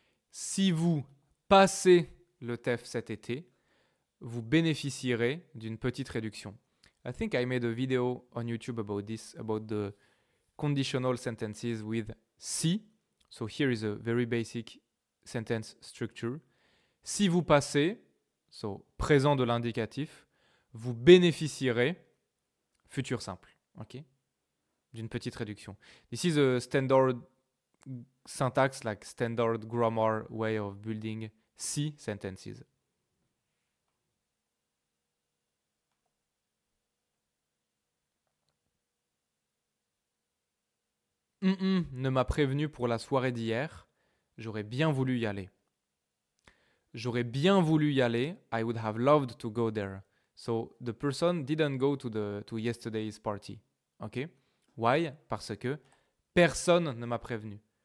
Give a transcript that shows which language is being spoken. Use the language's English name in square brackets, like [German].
[French] Si vous passez le TEF cet été, vous bénéficierez d'une petite réduction. [English] I think I made a video on YouTube about this, about the conditional sentences with si. So here is a very basic sentence structure. [French] Si vous passez, so présent de l'indicatif, vous bénéficierez, futur simple, ok, d'une petite réduction. [English] This is a standard syntax, like standard grammar way of building si sentences. [French] Ne m'a prévenu pour la soirée d'hier. J'aurais bien voulu y aller. J'aurais bien voulu y aller. [English] I would have loved to go there. So the person didn't go to yesterday's party. Ok? Why? [French] Parce que personne ne m'a prévenu.